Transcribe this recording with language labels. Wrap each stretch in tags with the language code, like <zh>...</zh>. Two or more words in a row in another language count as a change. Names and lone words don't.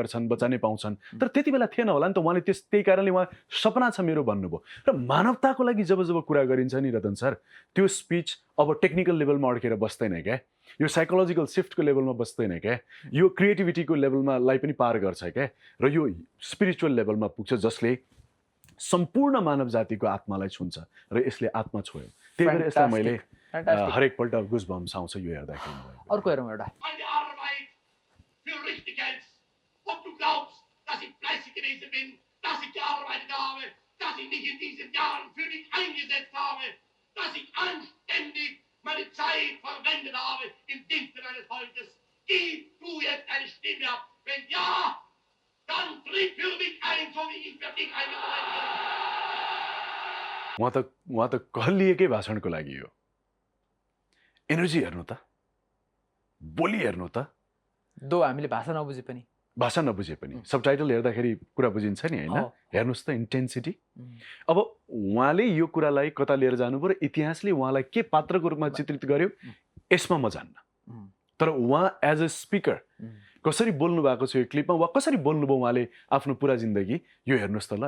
<ne>गर्छन् बच्चा नै पाउँछन् तर त्यति बेला थिएन होला नि त उहाँले त्यही कारणले उहाँ सपना छ मेरो भन्नुभयो र मानवताको लागि जब कुरा गरिन्छ नि रतन सर त्यो स्पिच अब</ne> <en>technical levelमा</en> <ne>अड्केर बस्दैन क्या यो</ne> <en>psychological shiftको levelमा</en> <ne>बस्दैन क्या यो क्रिएटिभिटीको लेभलमा लाई पनि पार गर्छ क्या र यो</ne> <en>spiritual levelमा</en> <ne>पुग्छ जसले सम्पूर्ण मानव जातिको आत्मालाई छुन्छ र यसले आत्मा छोयो त्यही भएर यसलाई मैले हरेकपल्ट</ne> <en>goose bumps</en> <ne>आउँछ यो हेर्दाखेरि अर्को हेरौँ एउटा</ne> <de>meine Zeit verwendet habe im Dienste meines Volkes. Gib du jetzt eine Stimme ab. Wenn ja, dann tritt für mich ein zum</de> <ne>उहाँ त कहलिएकै भाषणको लागि हो। एनर्जी हेर्नु त, बोली हेर्नु त, हामीले भाषा नबुझे पनि सबटाइटल हेर्दाखेरि कुरा बुझिन्छ नि होइन। हेर्नुहोस् त इन्टेन्सिटी। अब उहाँले यो कुरालाई कता लिएर जानु पर्यो, इतिहासले उहाँलाई के पात्रको रूपमा चित्रित गर्यो यसमा म जान्न, तर उहाँ</ne> <en>as a speaker</en> <ne>कसरी बोल्नु भएको छ यो क्लिपमा, वा कसरी बोल्नुभयो उहाँले आफ्नो पुरा जिन्दगी, यो हेर्नुहोस् त ल।</ne>